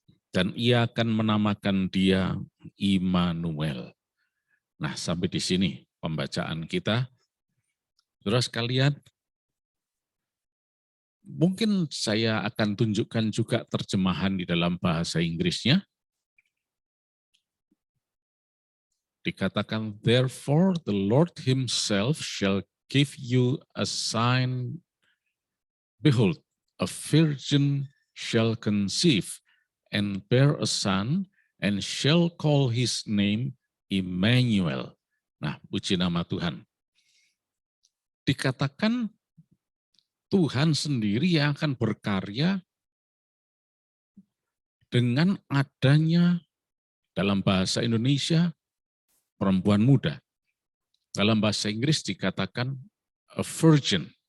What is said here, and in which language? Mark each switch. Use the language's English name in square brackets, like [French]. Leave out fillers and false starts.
[Indonesian] Dan ia akan menamakan dia Immanuel. Nah, sampai di sini pembacaan kita. Saudara sekalian, mungkin saya akan tunjukkan juga terjemahan di dalam bahasa Inggrisnya. [English] Dikatakan, therefore the Lord himself shall give you a sign. Behold, a virgin shall conceive and bear a son, and shall call his name Immanuel. [Indonesian] Nah, puji nama Tuhan. Dikatakan Tuhan sendiri yang akan berkarya dengan adanya, dalam bahasa Indonesia, perempuan muda. Dalam bahasa Inggris dikatakan [English] a virgin.